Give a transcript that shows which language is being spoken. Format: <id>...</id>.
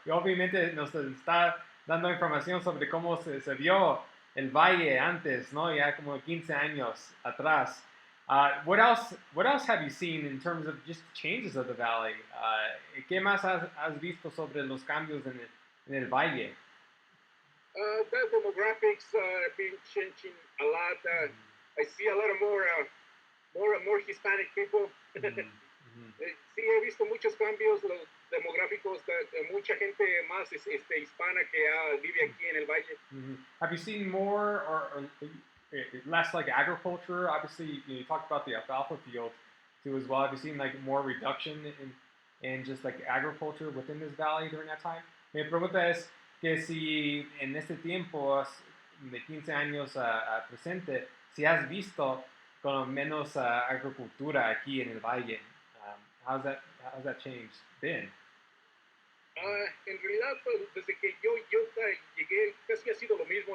<es>Y obviamente nos está dando información sobre cómo se vio el valle antes, ¿no? Ya como 15 años atrás.</es> <en>What else have you seen in terms of just changes of the valley?</en> <es>¿Qué más has visto sobre los cambios en el valle?</es> <en>The demographics have been changing a lot. I see a lot of more Hispanic people.</en> <es>Sí, he visto muchos cambios los demográficos, de mucha gente más hispana que vive aquí en el valle.</es> <en>Have you seen more or less like agriculture? Obviously, you talked about the alfalfa field too as well. Have you seen like more reduction in just like agriculture within this valley during that time?</en> <es>Mi pregunta es que si en este tiempo de 15 años a presente, si has visto con menos agricultura aquí en el valle.</es> <en>How's that change been?</en> <es>En realidad, pues, desde que yo llegué, casi ha sido lo mismo.</es>